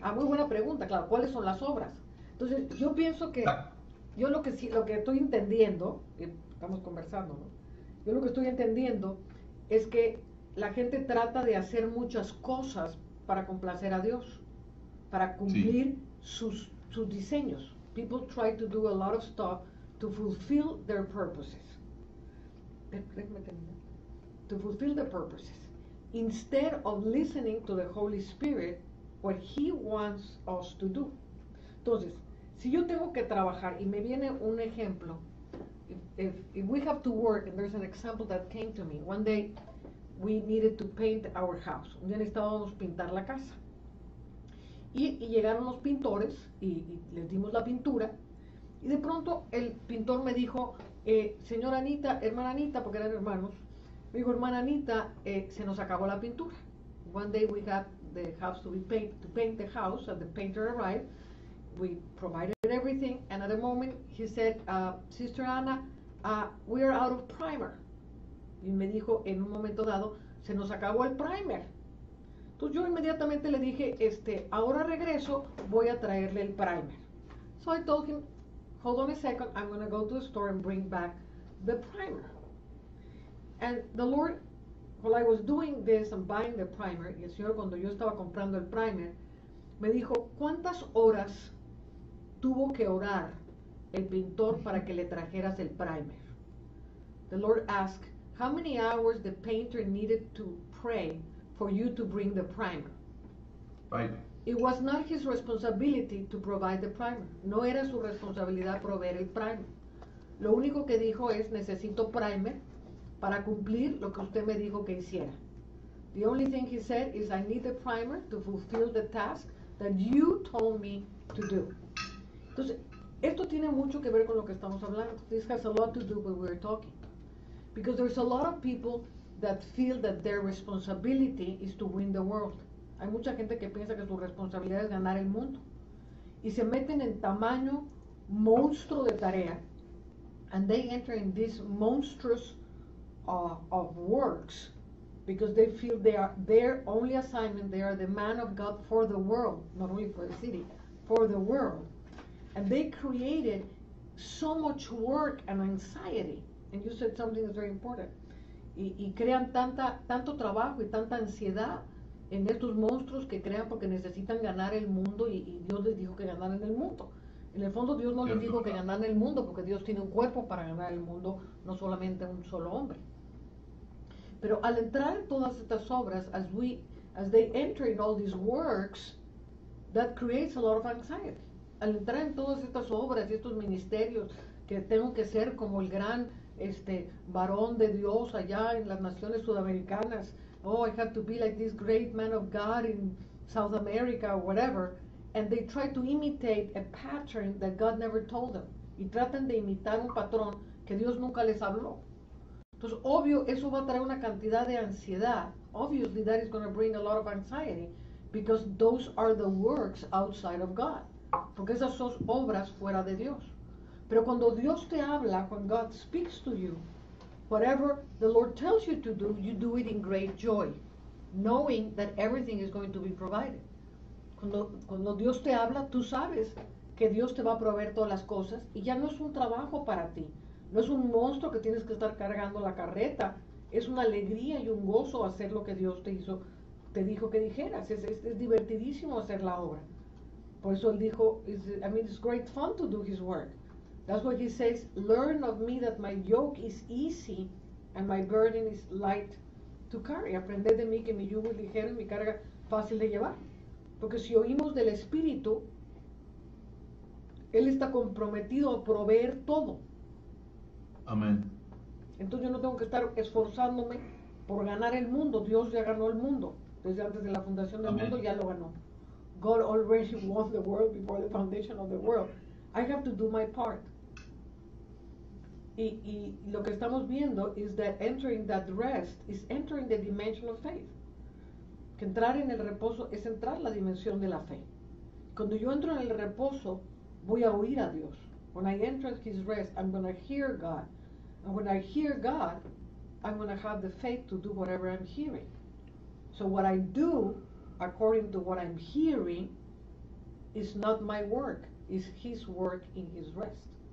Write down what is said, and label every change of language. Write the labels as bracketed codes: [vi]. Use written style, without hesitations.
[es] Ah, muy buena pregunta, claro. ¿Cuáles son las obras? Entonces, yo pienso que, yo lo que estoy entendiendo, y estamos conversando, ¿no? Yo lo que estoy entendiendo es que la gente trata de hacer muchas cosas para complacer a Dios, para cumplir sus diseños. [en] People try to do a lot of stuff to fulfill their purposes. [es] Déjame terminar. [en] To fulfill the purposes, instead of listening to the Holy Spirit, what He wants us to do. [es] Entonces, si yo tengo que trabajar, y me viene un ejemplo, [en] if we have to work, and there's an example that came to me, one day we needed to paint our house, [es] un día necesitábamos pintar la casa, y llegaron los pintores, y les dimos la pintura, y de pronto el pintor me dijo, señora Anita, hermana Anita, porque eran hermanos, me dijo, hermana Anita, se nos acabó la pintura. [en] One day we got the house to paint the house, and the painter arrived. We provided everything, and at a moment he said, Sister Anna, we are out of primer. [es] Y me dijo, en un momento dado, se nos acabó el primer. Entonces yo inmediatamente le dije, ahora regreso, voy a traerle el primer. [en] So I told him, hold on a second, I'm going to go to the store and bring back the primer. And the Lord, while I was doing this and buying the primer, [es] y el Señor, cuando yo estaba comprando el primer, me dijo, ¿cuántas horas tuvo que orar el pintor para que le trajeras el primer? [en] The Lord asked, how many hours the painter needed to pray for you to bring the primer? Right. It was not his responsibility to provide the primer. [es] No era su responsabilidad proveer el primer. Lo único que dijo es, necesito primer para cumplir lo que usted me dijo que hiciera. [en] The only thing he said is, I need the primer to fulfill the task that you told me to do. [es] Entonces, esto tiene mucho que ver con lo que estamos hablando. [en] This has a lot to do with what we're talking. Because there's a lot of people that feel that their responsibility is to win the world. [es] Hay mucha gente que piensa que su responsabilidad es ganar el mundo. Y se meten en tamaño monstruo de tarea. [en] And they enter in this monstrous of works because they feel they are their only assignment, they are the man of God for the world, not only for the city, for the world. And they created so much work and anxiety. And you said something that's very important. [es] Y crean tanto trabajo y tanta ansiedad en estos monstruos que crean porque necesitan ganar el mundo y Dios les dijo que ganaran el mundo. En el fondo Dios no les dijo que ganaran el mundo porque Dios tiene un cuerpo para ganar el mundo, no solamente un solo hombre. Pero al entrar en todas estas obras, [en] as they enter in all these works, that creates a lot of anxiety. [es] Al entrar en todas estas obras y estos ministerios, que tengo que ser como el gran varón de Dios allá en las naciones sudamericanas, [en] oh, I have to be like this great man of God in South America or whatever, and they try to imitate a pattern that God never told them, [es] y tratan de imitar un patrón que Dios nunca les habló. Entonces, obvio, eso va a traer una cantidad de ansiedad. [en] Obviously, that is going to bring a lot of anxiety, because those are the works outside of God. [es] Porque esas son obras fuera de Dios. Pero cuando Dios te habla, [en] when God speaks to you, whatever the Lord tells you to do, you do it in great joy, knowing that everything is going to be provided. [es] Cuando Dios te habla, tú sabes que Dios te va a proveer todas las cosas y ya no es un trabajo para ti. No es un monstruo que tienes que estar cargando la carreta. Es una alegría y un gozo hacer lo que Dios te dijo que dijeras. Es divertidísimo hacer la obra. Por eso él dijo, [en] it's great fun to do his work. That's why he says, learn of me that my yoke is easy and my burden is light to carry. [es] Aprended de mí que mi yugo es ligero y mi carga fácil de llevar. Porque si oímos del Espíritu, Él está comprometido a proveer todo. Amén. Entonces yo no tengo que estar esforzándome por ganar el mundo. Dios ya ganó el mundo. Desde antes de la fundación del mundo ya lo ganó. [en] God already won the world before the foundation of the world. I have to do my part. [es] Y lo que estamos viendo [en] is that entering that rest is entering the dimension of faith. [es] Que entrar en el reposo es entrar en la dimensión de la fe. Cuando yo entro en el reposo, voy a oír a Dios. [en] When I enter His rest, I'm going to hear God. And when I hear God, I'm going to have the faith to do whatever I'm hearing. So what I do, according to what I'm hearing, is not my work, is His work in His rest.